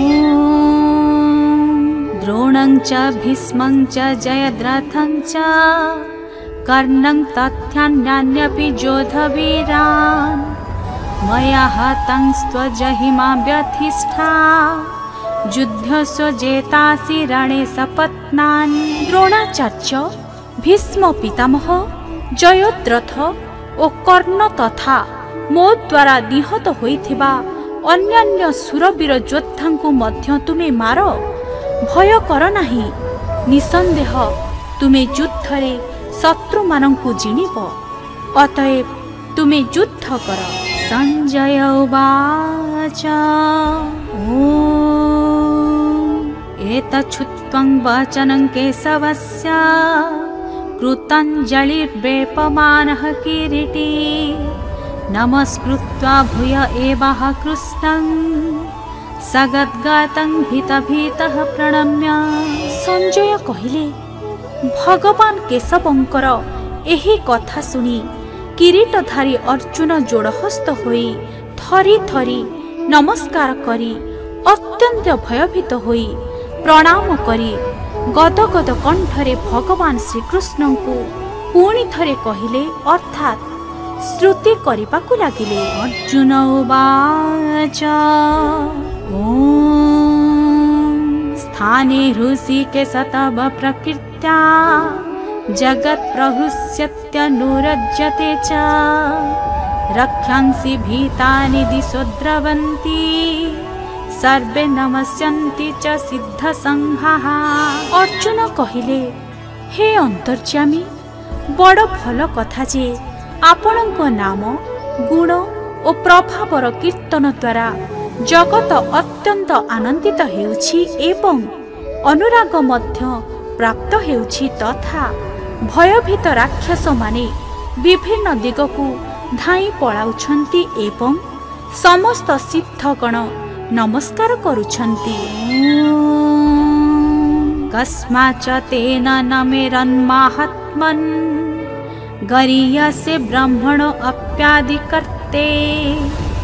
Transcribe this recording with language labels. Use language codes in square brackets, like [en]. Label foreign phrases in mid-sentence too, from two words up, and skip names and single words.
[sa] द्रोणं च भीष्मं च जयद्रथं च कर्णं तथ्यान्यान्यपि योधवीरान् मया हतं स्वजहिमा व्यथिष्ठा युद्धस्व जेतासि रणे सपत्नान्। [or] ଦ୍ରୋଣାଚାର୍ଯ୍ୟ ଭୀଷ୍ମ ପିତାମହ ଜୟଦ୍ରଥ ଔର କର୍ଣ୍ଣ ତଥା ମୋ ଦ୍ୱାରା ନିହତ ହୋଇଥିବା ଅନ୍ୟାନ୍ୟ ସୁରବୀର ଯୋଦ୍ଧାଙ୍କୁ ମଧ୍ୟ ତୁମେ ମାର ଭୟ କର ନାହି। ନିସନ୍ଦେହ ତୁମେ ଯୁଦ୍ଧରେ ଶତ୍ରୁ ମାନଙ୍କୁ ଜିଣିବ ଅତଏବ ତୁମେ ଯୁଦ୍ଧ କର। [sa] संजय उवाच एतच्छ्रुत्वं वचनं केशवस्य कृताञ्जलिर्वेपमानः किरीटी नमस्कृत्वा भूय एवः कृष्णं सगद्गतं भीतभीतः प्रणम्य। [or] ସଞ୍ଜୟ କହିଲେ ଭଗବାନ କେଶବଙ୍କର ଏହି କଥା ସୁନି କିରୀଟଧାରୀ ଅର୍ଜୁନ ଜୋଡ଼ହସ୍ତ ହୋଇ ଥରି ଥରି ନମସ୍କାର କରି ଅତ୍ୟନ୍ତ ଭୟଭୀତ ହୋଇ ପ୍ରଣାମ କରି ଗଦଗଦ କଣ୍ଠରେ ଭଗବାନ ଶ୍ରୀକୃଷ୍ଣ କୋ ପୁଣି ଥରେ କହିଲେ ଅର୍ଥାତ ଶ୍ରୁତି କରିବାକୁ ଲାଗିଲେ। [sa] अर्जुन उवाच स्थाने ऋषिकेश तव प्रकृत्या जगत् प्रहुष्यत्यनुरज्यते च रक्षांसि भीतानि दिशो द्रवन्ति सर्वे नमस्यन्ति च सिद्धसंघाः। [or] ଅର୍ଜୁନ କହିଲେ ହେ ଅନ୍ତର୍ଯ୍ୟାମୀ ବଡ଼ ଭଲ କଥା ଜେ ଆପଣଙ୍କ ନାମ ଗୁଣ ଔର ପ୍ରଭାବର କୀର୍ତ୍ତନ ଦ୍ୱାରା ଜଗତ ଅତ୍ୟନ୍ତ ଆନନ୍ଦିତ ହେଉଛି ଏବଂ ଅନୁରାଗ ମଧ୍ୟ ପ୍ରାପ୍ତ ହେଉଛି ତଥା ଭୟଭୀତ ରାକ୍ଷସ ମାନେ ବିଭିନ୍ନ ଦିଗକୁ ଧାଇ ପଳାଉଛନ୍ତି ଏବଂ ସମସ୍ତ ସିଦ୍ଧଗଣ ନମସ୍କାର କରୁଛନ୍ତି। [sa] कस्माच्च तेन नमेरन्माहात्मन् गरीयसे ब्रह्मणो अप्यादिकर्ते